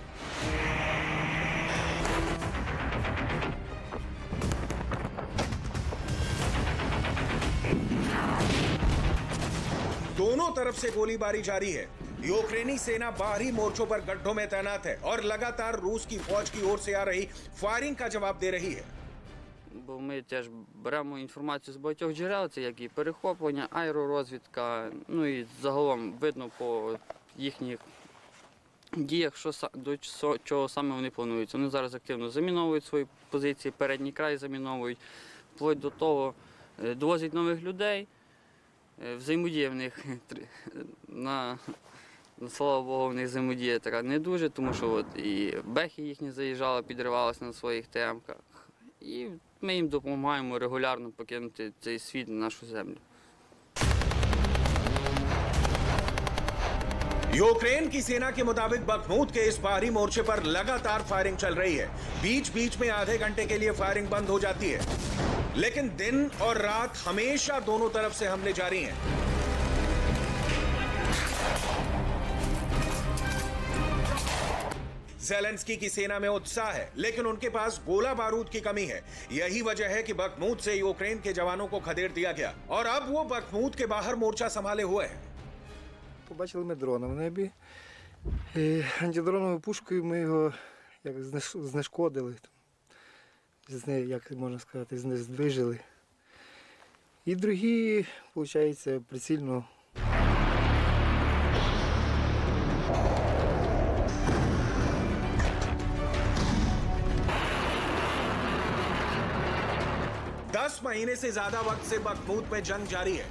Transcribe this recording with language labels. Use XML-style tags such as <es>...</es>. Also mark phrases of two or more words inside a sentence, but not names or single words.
<hi>दोनों तरफ से गोलीबारी जारी है। यूक्रेनी सेना बाहरी मोर्चों पर गड्ढों में तैनात है और लगातार रूस की फौज की ओर से आ रही फायरिंग का जवाब दे रही है।</hi> <uk>Бо ми теж беремо інформацію з багатьох джерел, це як і перехоплення, аеророзвідка, ну і загалом видно по їхніх діях, до чого саме вони планують. Вони зараз активно заміновують свої позиції, передній край заміновують, вплоть до того довозять нових людей, взаємодія в них, слава Богу, в них взаємодія така не дуже, тому що от і бехи їхні заїжджали, підривалися на своїх ТМ-ках. І ми їм допомагаємо регулярно покинути цей світ на нашу землю.</uk> <hi>यूक्रेन की सेना के मुताबिक बखमूत के इस बाहरी मोर्चे पर लगातार फायरिंग चल रही है। बीच बीच में आधे घंटे के लिए फायरिंग बंद हो जाती है, लेकिन दिन और रात हमेशा दोनों तरफ से हमले जारी हैं। ज़ेलेंस्की की सेना में उत्साह है, लेकिन उनके पास गोला बारूद की कमी है। यही वजह है कि बखमूत से यूक्रेन के जवानों को खदेड़ दिया गया और अब वो बखमूत के बाहर मोर्चा संभाले हुए हैं।</hi> <uk>Побачили ми дрона в небі. Антидроновою пушкою ми його як знешкодили, як можна сказати, знижили. І другі, виходить, прицільно.</uk> <hi>10 महीने से ज्यादा वक्त से बखमूत में जंग जारी है।</hi>